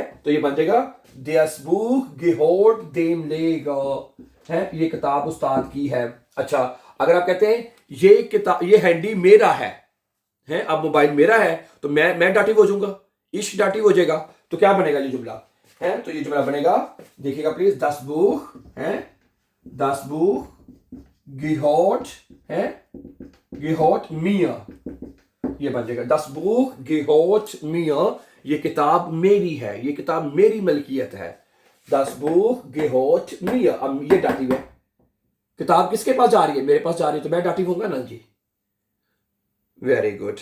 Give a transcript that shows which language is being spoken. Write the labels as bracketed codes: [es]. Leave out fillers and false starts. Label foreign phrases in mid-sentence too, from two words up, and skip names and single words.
[hi] तो ये बन जाएगा [de] Das Buch gehört dem Leger, [hi] है, ये किताब उस्ताद की है। अच्छा, अगर आप कहते हैं ये किताब, ये हैंडी मेरा है, अब मोबाइल मेरा है, तो मैं डाटिव हो जाऊंगा, इश डाटिव हो जाएगा। तो क्या बनेगा ये जुमला? है, तो ये जुमला बनेगा, देखिएगा प्लीज, [de] Das Buch है, Das Buch gehört है, gehört mir, [hi] ये बन जाएगा [de] Das Buch gehört mir, [hi] ये किताब मेरी है, ये किताब मेरी मलकियत है। [de] Das Buch gehört mir, [hi] अब ये डाटिव है। किताब किसके पास जा रही है? मेरे पास जा रही है, तो मैं डाटिव होगा ना जी। [en] very good.